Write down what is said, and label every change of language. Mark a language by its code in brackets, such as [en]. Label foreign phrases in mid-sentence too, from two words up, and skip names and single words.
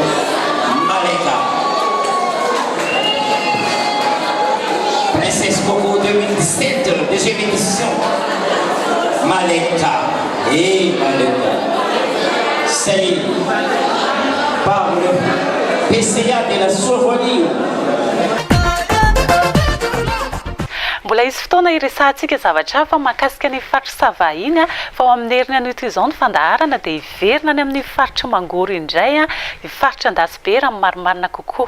[fr] Princesse Coco 2017, deuxième édition. Malika. Et Malika. C'est par le PCA de la Sovoanio. [mg] Mbola izy fotoana iresantsika zavatra hafa mahakasika ny faritra Sava iny fa ao amin'ny herin'ny anio izao ny fandaharana dia iverina ny amin'ny faritra Mangoro indray ny faritra Andasibe raha marimarina kokoa.